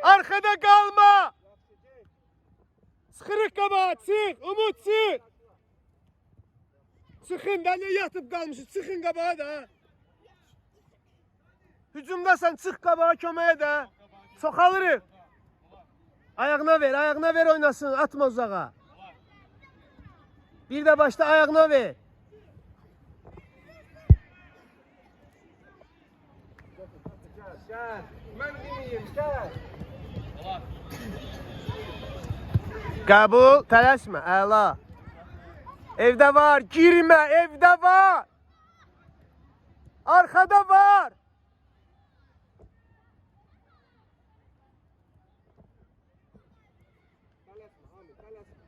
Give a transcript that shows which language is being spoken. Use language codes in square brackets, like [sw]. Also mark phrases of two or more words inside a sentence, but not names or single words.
[tr] Arkada kalma. [az] Sıxırıq qabağa, çıx, Umut çıx. Çıxın da, ne yatıp qalmışsın, çıxın qabağa da. Hücumdasan, çıx qabağa köməyə də. Soxalırıq. Ayağına ver oynasın, atma uzağa. [tr] Bir de başta ayağına ver. Gel. Ben dinleyeyim. Gel. [az] Qəbul, tələsmə, əla. Evdə var, girmə, evdə var. [tr] Arkada var. [az] Tələsmə, Hamid, tələsmə.